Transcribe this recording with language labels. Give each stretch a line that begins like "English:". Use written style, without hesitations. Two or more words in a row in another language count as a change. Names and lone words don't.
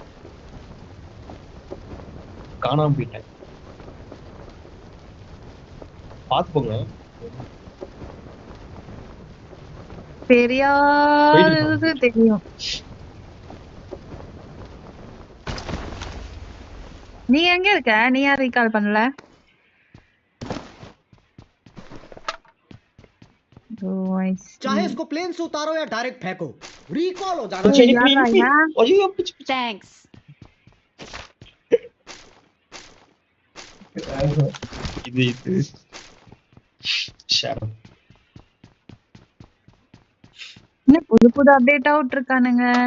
Tamil: காணாம போயிட்டேன். பாத்துக்கோங்க. தெரியாது தெரியும். நீ எங்க இருக்க? நீ யார் ரீகால் பண்ணல?
Hindi: चाहे इसको प्लेन से उतारो या डायरेक्ट फेंको, रिकॉल हो जाना
Tamil: சரி, யாரா போய், யா? ஐயோ, பிச்சு, பிச்சு. Thanks. இது ஷேர். என்ன புது புது அப்டேட்டா விட்டுருக்கானுங்க.